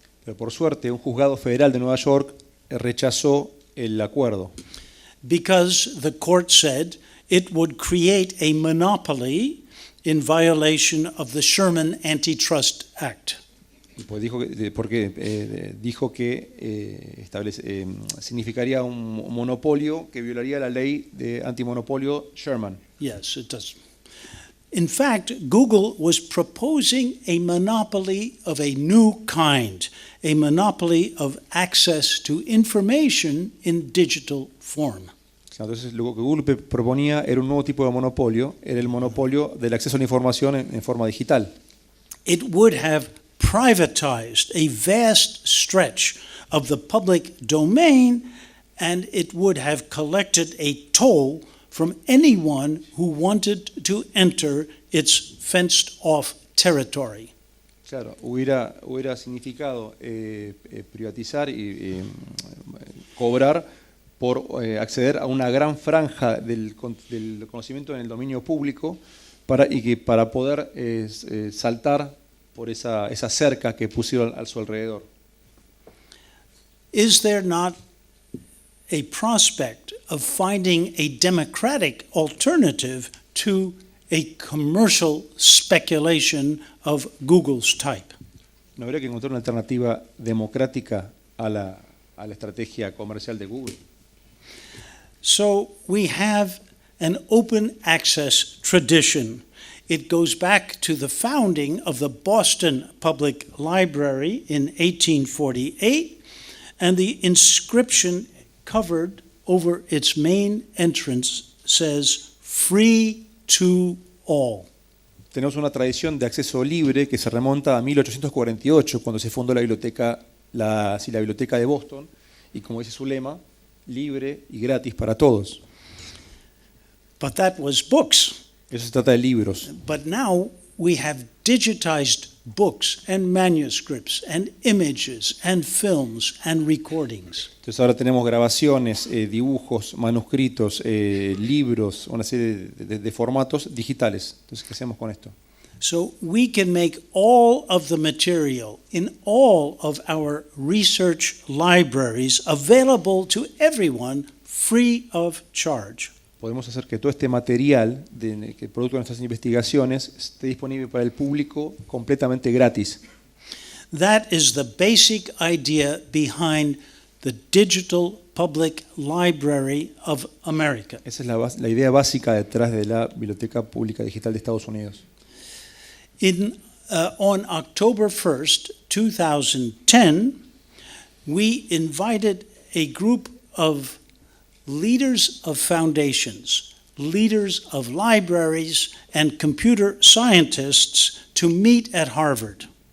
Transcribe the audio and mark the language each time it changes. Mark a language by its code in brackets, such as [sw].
[es] Pero por suerte, un juzgado federal de Nueva York rechazó el acuerdo. [en] Because the court said it would create a monopoly in violation of the Sherman Antitrust Act. [es] Pues dijo que significaría un monopolio que violaría la ley de antimonopolio Sherman. [en] Yes, it does. In fact, Google was proposing a monopoly of a new kind, a monopoly of access to information in digital form. [es] Entonces, lo que Google proponía era un nuevo tipo de monopolio, era el monopolio del acceso a la información en forma digital. [en] It would have privatized a vast stretch of the public domain, and it would have collected a toll from anyone who wanted to enter its fenced-off territory. [es] Claro, hubiera significado privatizar y cobrar por acceder a una gran franja del conocimiento en el dominio público para poder saltar por esa cerca que pusieron a su alrededor. [en] Is there not a prospect of finding a democratic alternative to a commercial speculation of Google's type? [es] ¿No habría que encontrar una alternativa democrática a la estrategia comercial de Google? [en] So we have an open access tradition. It goes back to the founding of the Boston Public Library in 1848, and the inscription covered over its main entrance says, "Free to all." [es] Tenemos una tradición de acceso libre que se remonta a 1848, cuando se fundó la biblioteca de Boston, y como dice su lema, libre y gratis para todos. [en] But that was books. [es] Eso se trata de libros. [en] But now we have digitized books and manuscripts and images and films and recordings. [es] Entonces ahora tenemos grabaciones, dibujos, manuscritos, libros, una serie de formatos digitales. Entonces, ¿qué hacemos con esto? [en] So we can make all of the material in all of our research libraries available to everyone free of charge. [es] Podemos hacer que todo este material, que producto de nuestras investigaciones, esté disponible para el público completamente gratis. [en] That is the basic idea behind the Digital Public Library of America. [es] Esa es la idea básica detrás de la Biblioteca Pública Digital de Estados Unidos. [en] On October 1st, 2010, we invited a group of leaders of foundations, leaders of libraries, and computer scientists to meet at Harvard.